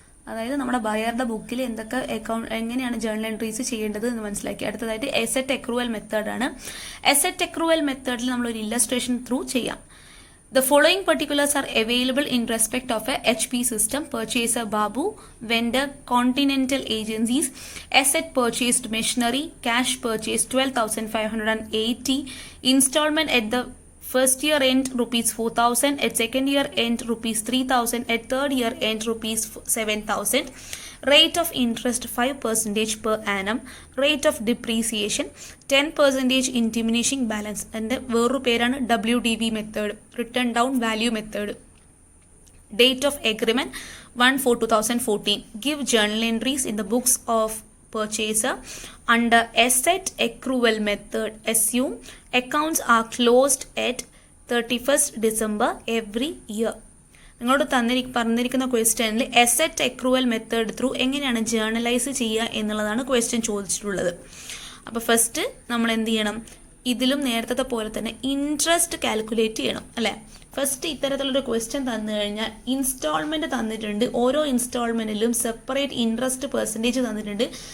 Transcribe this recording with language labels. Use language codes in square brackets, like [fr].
[ml] അതായത് നമ്മുടെ ബയറുടെ ബുക്കിൽ എന്തൊക്കെ എങ്ങനെയാണ് ജേർണൽ എൻട്രീസ് ചെയ്യേണ്ടത് എന്ന് മനസ്സിലാക്കി. അടുത്തതായിട്ട് എസെറ്റ് അക്രൂവൽ മെത്തേഡാണ്. എസെറ്റ് അക്രൂവൽ മെത്തേഡിൽ നമ്മളൊരു ഇല്ലസ്ട്രേഷൻ ത്രൂ ചെയ്യാം. [en] The following particulars are available in respect of a HP system: purchaser Babu, vendor Continental Agencies, asset purchased machinery, cash purchased 12,580, installment at the first year end rupees 4,000, at second year end rupees 3,000, at third year end rupees 7,000. Rate of interest 5% per annum. Rate of depreciation 10% in diminishing balance. And [ml] വേറൊരു പേരാണ് [en] WDV method, written down value method. Date of agreement 1/4/2014. Give journal entries in the books of purchaser under asset accrual method. Assume accounts are closed at 31st December every year. [ml] നിങ്ങളോട് പറഞ്ഞിരിക്കുന്ന ക്വസ്റ്റ്യനിൽ asset accrual method through എങ്ങനെയാണ് journalise ചെയ്യുക എന്നുള്ളതാണ് question ചോദിച്ചിട്ടുള്ളത്. അപ്പോൾ first നമ്മൾ എന്ത് ചെയ്യണം, ഇതിലും നേരത്തെ പോലെ തന്നെ ഇൻട്രസ്റ്റ് കാൽക്കുലേറ്റ് ചെയ്യണം, അല്ലേ? ഫസ്റ്റ് ഇത്തരത്തിലൊരു ക്വസ്റ്റ്യൻ തന്നു കഴിഞ്ഞാൽ ഇൻസ്റ്റാൾമെൻറ്റ് തന്നിട്ടുണ്ട്, ഓരോ ഇൻസ്റ്റാൾമെൻറ്റിലും സെപ്പറേറ്റ് ഇൻട്രസ്റ്റ് പെർസെൻറ്റേജ് തന്നിട്ടുണ്ട്.